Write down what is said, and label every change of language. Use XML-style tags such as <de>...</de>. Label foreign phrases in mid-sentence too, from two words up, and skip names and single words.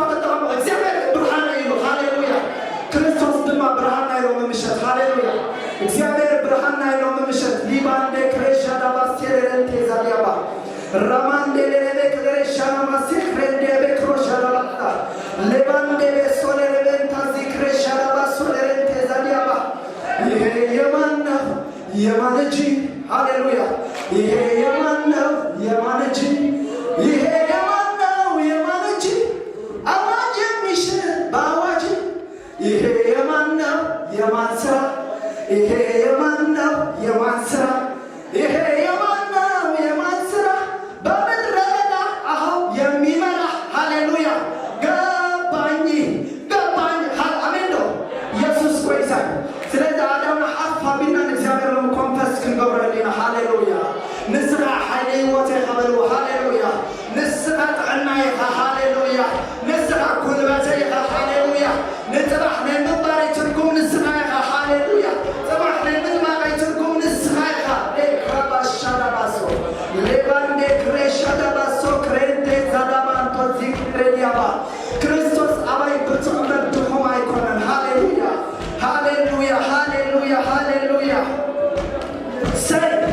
<ti>ተጠቐሙ እግዚአብሔር ብርሃነ ኢሉ ሃሌሉያ ክርስቶስ ድማ ብርሃና ኢሎም ምሽት ሃሌሉያ እግዚአብሔር ብርሃና ኢሎም ምሽት ሊባንዴ ክሬሻዳባ ሴሬሬንቴ ዛዲያባ ራማንዴ ሌሌቤ ክሬሻናማ ሲክሬንዴ ቤክሮሻዳባ ሌባንዴ ሶሌሬቤንታ ዚክሬሻዳባ ሶሌሬንቴ ዛዲያባ ይሄ</ti> <am>የማን ነው የማን እጅ ሃሌሉያ ይሄ የማን ነው የማን እጅ ይሄ የማን ነው የማን እጅ አዋጅ የሚሽር በአዋጅ ይሄ የማን ነው የማን ሥራ ይሄ የማን ነው የማን ሥራ ይሄ የማን ነው የማን ሥራ በምድረ በዳ አሁን የሚመራ ሃሌሉያ ገባኝ</am> <ti>አሜን ነው ኢየሱስ ጐይታ ስለዚ አዳምና ሓፍ ኣቢልናን እግዚአብሔር ሎም ኮንፈስ ክንገብረልና ሃሌሉያ ንስኻ ሓይሊ ህይወት ይኸበልዎ ሃሌሉያ ንስኻ ጥዕና ኢኻ ሃሌሉያ ንስኻ ጉልበተ ኢኻ ሃሌሉያ ንጥራሕ ናይ ምንባረይ ትርጉም ንስኻ ኢኻ ሃሌሉያ ጥራሕ ናይ ምንባረይ ትርጉም ንስኻ ኢኻ ሌክራባሻዳባሶ ሌባንዴ ክሬሻዳባሶ ክሬንቴ ዛዳባንቶ ዚክሬድያባ ክርስቶስ ኣባይ ብትቕበል ድኹም ኣይኮነን ሃሌሉያ ሃሌሉያ ሃሌሉያ ሃሌሉያ ሰይ</ti>